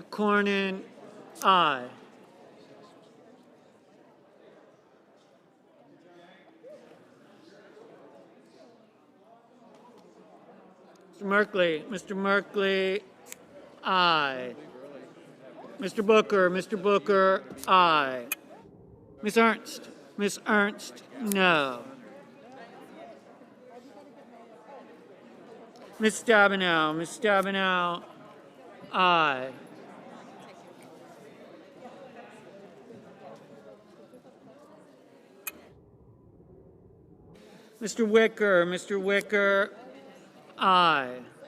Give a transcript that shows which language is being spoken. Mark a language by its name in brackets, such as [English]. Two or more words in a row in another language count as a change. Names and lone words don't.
[English] Cornyn, aye. Mr. Merkley, aye. Mr. Booker, aye. Ms. Ernst, no. Ms. Stabenow, aye. Mr. Wicker, aye.